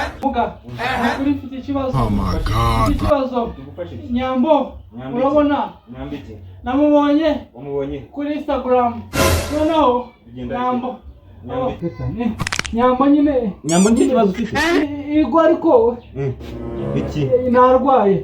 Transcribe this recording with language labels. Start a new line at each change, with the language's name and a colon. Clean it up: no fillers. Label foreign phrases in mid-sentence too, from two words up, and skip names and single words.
Kinyarwanda: abakobwa kuri mfite ikibazo.
English: Oh my god.
Kinyarwanda: Ikibazo. Nyambo. Urabona? Nyambike. Namubonye. Wamubonye? Kuri Instagram. Noneho. Nyambo. Nyambo nyine. Nyambo n'iki kibazo ufite? Yego ariko. Iki? Narwaye.